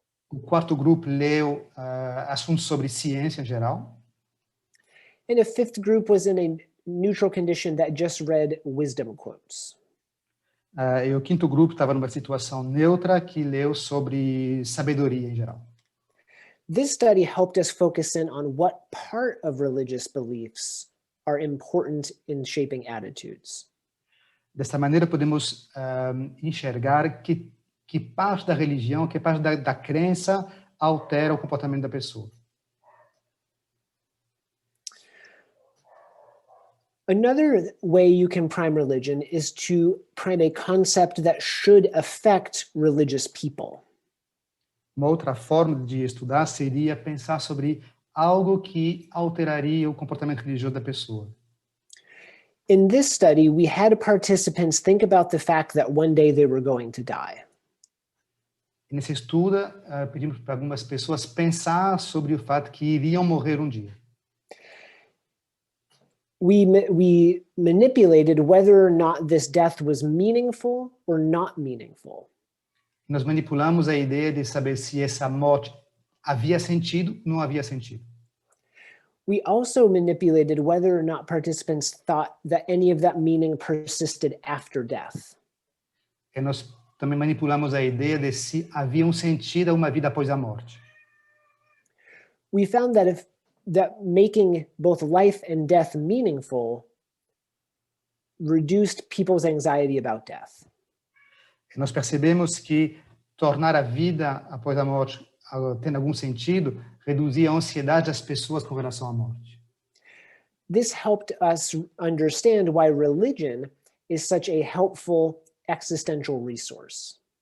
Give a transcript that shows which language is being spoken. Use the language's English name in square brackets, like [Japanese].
[Portuguese] O quarto grupo leu assuntos sobre ciência em geral. [English] And a fifth group was in a neutral condition that just read wisdom quotes. [Portuguese] E o quinto grupo estava numa situação neutra que leu sobre sabedoria em geral. [English] This study helped us focus in on what part of religious beliefs are important in shaping attitudes. [Portuguese] Desta maneira, podemos enxergar que parte da religião, que parte da crença altera o comportamento da pessoa. [English] Another way you can prime religion is to prime a concept that should affect religious people. [Portuguese] Uma outra forma de estudar seria pensar sobre algo que alteraria o comportamento religioso da pessoa. [English] In this study, we had participants think about the fact that one day they were going to die. [Portuguese] Nesse estudo, pedimos para algumas pessoas pensar sobre o fato que iriam morrer um dia. [English] We manipulated whether or not this death was meaningful or not meaningful. [Portuguese] Nós manipulamos a ideia de saber se essa morte havia sentido ou não havia sentido. [English] We also manipulated whether or not participants thought that any of that meaning persisted after death. [Portuguese] E nós também manipulamos a ideia de se havia sentido a uma vida após a morte. [English] We found that making both life and death meaningful reduced people's anxiety about death. [Portuguese] Nós percebemos que tornar a vida após a morte tendo algum sentido reduzia a ansiedade das pessoas com relação à morte. [English] This helped us understand why religion is such a helpful existential resource.